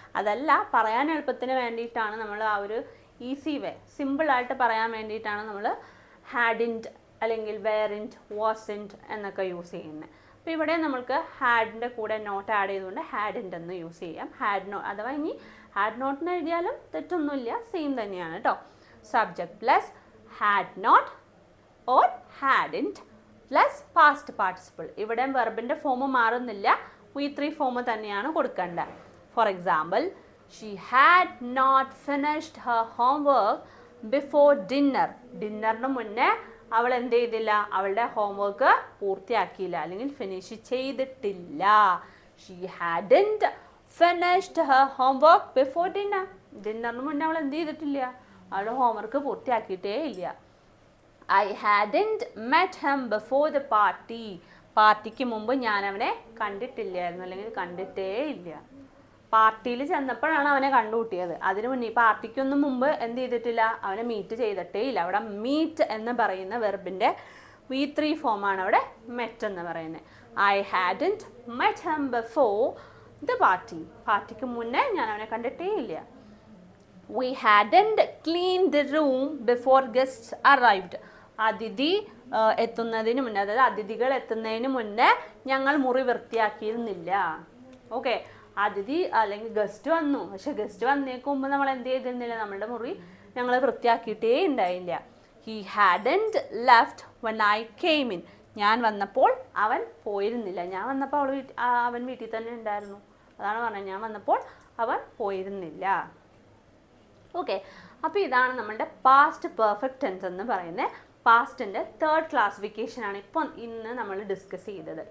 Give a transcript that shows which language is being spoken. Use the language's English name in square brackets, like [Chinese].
[Malayalam] അതല്ല, പറയാൻ എളുപ്പത്തിന് വേണ്ടിയിട്ടാണ് നമ്മൾ ആ ഒരു ഈസി വേ, സിമ്പിളായിട്ട് പറയാൻ വേണ്ടിയിട്ടാണ് നമ്മൾ ഹാഡിൻറ്റ് അല്ലെങ്കിൽ വേറിൻറ്റ്, വാസിൻറ്റ് എന്നൊക്കെ യൂസ് ചെയ്യുന്നത്. അപ്പോൾ ഇവിടെ നമ്മൾക്ക് ഹാഡിൻ്റെ കൂടെ നോട്ട് ആഡ് ചെയ്തുകൊണ്ട് ഹാഡിൻ്റെ എന്ന് യൂസ് ചെയ്യാം. ഹാഡ് നോട്ട് അഥവാ ഇനി ഹാഡ് നോട്ടിന് എഴുതിയാലും തെറ്റൊന്നുമില്ല, സെയിം തന്നെയാണ് കേട്ടോ. [English] Subject plus had not or hadn't plus past participle. [Malayalam] ഇവിടെ വെർബിൻ്റെ ഫോം മാറുന്നില്ല, V3 ഫോം തന്നെയാണ് കൊടുക്കേണ്ടത്. [English] For example, she had not finished her homework before dinner. [Malayalam] ഡിന്നറിന് മുന്നേ അവൾ എന്ത് ചെയ്തില്ല, അവളുടെ ഹോംവർക്ക് പൂർത്തിയാക്കിയില്ല അല്ലെങ്കിൽ ഫിനിഷ് ചെയ്തിട്ടില്ല. [English] she hadn't finished her homework before dinner. [Malayalam] ഡിന്നറിന് മുന്നേ അവൾ എന്ത് ചെയ്തിട്ടില്ല, അവളുടെ ഹോംവർക്ക് പൂർത്തിയാക്കിയിട്ടേ ഇല്ല. [English] I hadn't met him before the party. [Malayalam] പാർട്ടിക്ക് മുമ്പ് ഞാൻ അവനെ കണ്ടിട്ടില്ലായിരുന്നു അല്ലെങ്കിൽ കണ്ടിട്ടേ ഇല്ല. പാർട്ടിയിൽ ചെന്നപ്പോഴാണ് അവനെ കണ്ടുകൂട്ടിയത്. അതിനു മുന്നേ പാർട്ടിക്കൊന്നും മുമ്പ് എന്ത് ചെയ്തിട്ടില്ല, അവനെ മീറ്റ് ചെയ്തിട്ടേ ഇല്ല. അവിടെ മീറ്റ് എന്ന് പറയുന്ന വെർബിൻ്റെ V3 ഫോമാണ് അവിടെ മെറ്റ് എന്ന് പറയുന്നത്. [English] I hadn't met him before the party. [Malayalam] പാർട്ടിക്ക് മുന്നേ ഞാൻ അവനെ കണ്ടിട്ടേ ഇല്ല. [English] We hadn't cleaned the room before guests arrived. [Malayalam] അതിഥി എത്തുന്നതിന് മുന്നേ, അതായത് അതിഥികൾ എത്തുന്നതിന് മുന്നേ ഞങ്ങൾ മുറി വൃത്തിയാക്കിയിരുന്നില്ല. ഓക്കെ, അതിഥി അല്ലെങ്കിൽ ഗസ്റ്റ് വന്നു, പക്ഷെ ഗസ്റ്റ് വന്നേക്ക് മുമ്പ് നമ്മൾ എന്ത് ചെയ്തിരുന്നില്ല, നമ്മളുടെ മുറി ഞങ്ങൾ വൃത്തിയാക്കിയിട്ടേ ഉണ്ടായില്ല. [English] He hadn't left when I came in. [Malayalam] ഞാൻ വന്നപ്പോൾ അവൻ പോയിരുന്നില്ല. ഞാൻ വന്നപ്പോൾ അവൻ വീട്ടിൽ തന്നെ ഉണ്ടായിരുന്നു. അതാണ് പറഞ്ഞത്, ഞാൻ വന്നപ്പോൾ അവൻ പോയിരുന്നില്ല. ഓക്കെ, അപ്പോൾ ഇതാണ് നമ്മളുടെ പാസ്റ്റ് പെർഫെക്റ്റ് ടെൻസ് എന്ന് പറയുന്നത്. പാസ്റ്റിൻ്റെ തേർഡ് ക്ലാസിഫിക്കേഷനാണ് ഇപ്പോൾ ഇന്ന് നമ്മൾ ഡിസ്കസ് ചെയ്തത്.